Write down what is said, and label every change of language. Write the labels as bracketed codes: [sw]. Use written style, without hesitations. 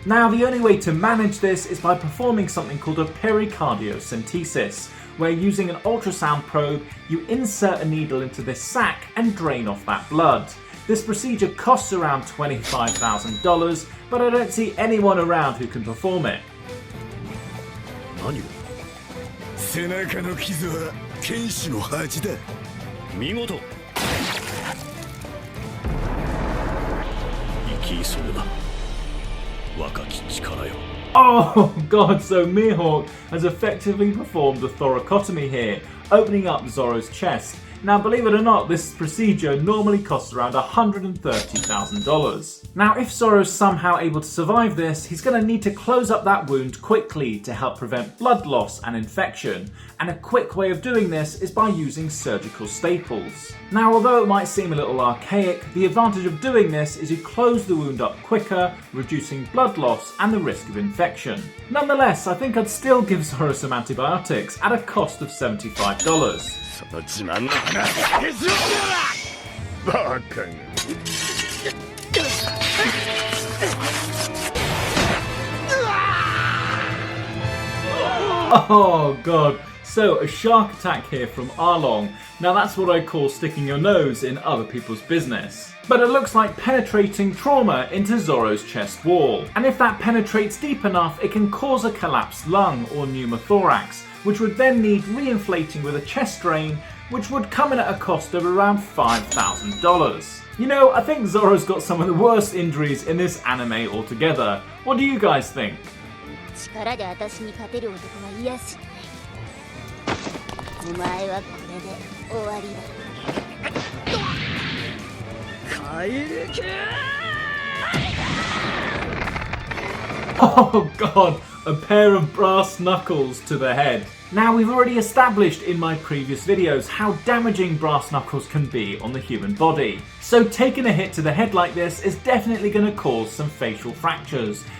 [en] Now, the only way to manage this is by performing something called a pericardiocentesis, where using an ultrasound probe, you insert a needle into this sac and drain off that blood. This procedure costs around $25,000, but I don't see anyone around who can perform it. [ja] 背中の傷は剣士の恥だ。見事。生き急ぐな。若き力よ。 [en] Oh god, so Mihawk has effectively performed a thoracotomy here, opening up Zoro's chest. Now, believe it or not, this procedure normally costs around $130,000. Now, if Zoro's somehow able to survive this, he's going to need to close up that wound quickly to help prevent blood loss and infection. And a quick way of doing this is by using surgical staples. Now, although it might seem a little archaic, the advantage of doing this is you close the wound up quicker, reducing blood loss and the risk of infection. Nonetheless, I think I'd still give Zoro some antibiotics at a cost of $75. [ja] その自慢の花へし折ってやら。バカが。 [en] Oh god, so a shark attack here from Arlong. Now that's what I call sticking your nose in other people's business. But it looks like penetrating trauma into Zoro's chest wall. And if that penetrates deep enough, it can cause a collapsed lung or pneumothorax, which would then need re-inflating with a chest drain, which would come in at a cost of around $5,000. You know, I think Zoro's got some of the worst injuries in this anime altogether. What do you guys think? [ja] 力で私に勝てる男は癒しない。お前はこれで終わりだ。 [en] Oh god, a pair of brass knuckles to the head. Now, we've already established in my previous videos how damaging brass knuckles can be on the human body. So taking a hit to the head like this is definitely going to cause some facial fractures.